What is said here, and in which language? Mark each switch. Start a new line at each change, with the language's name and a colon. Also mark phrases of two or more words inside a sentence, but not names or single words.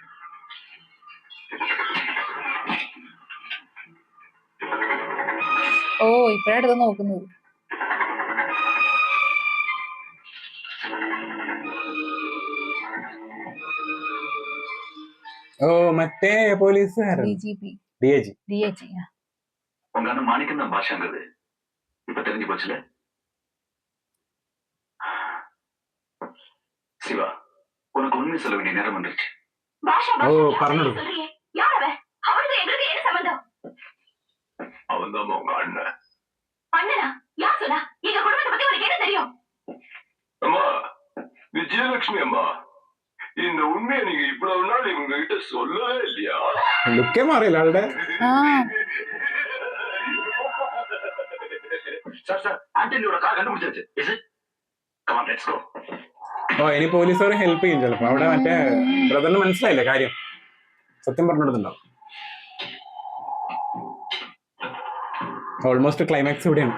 Malayalam: ഓ ഇപ്പഴടുത്ത് നോക്കുന്നത്. ഓ മറ്റേ പോലീസുകാരൻ DIG.
Tamil: உங்க அண்ணன் மாணிக்கம் தான் பாஷாங்கிறது இப்ப தெரிஞ்சு போச்சுல. சிவா, உனக்கு உண்மை சொல்ல வேண்டிய நேரம் வந்துருச்சு.
Malayalam: ഓ പറഞ്ഞോളൂ.
Tamil: அவன் தான் உங்க அண்ணன். அம்மா, விஜயலட்சுமி அம்மா, இந்த உண்மையை நீங்க இவ்வளவு நாள் இவங்க கிட்ட சொல்லவே இல்லையா?
Malayalam: ലുക്കേ മാറിയില്ല ആളുടെ. ആ
Tamil: சார் ஆண்டனியோட கார் கண்டுபிடிச்சாச்சு.
English: Is it? Come on, let's go.
Malayalam: ഓ ഇനി പോലീസുകാർ ഹെൽപ്പ് ചെയ്യും ചിലപ്പോ. അവിടെ മറ്റേ ബ്രദറിന് മനസ്സിലായില്ലേ കാര്യം, സത്യം പറഞ്ഞിടുന്നുണ്ടാവും.
English: almost climax
Malayalam: ഇവിടെയാണ്.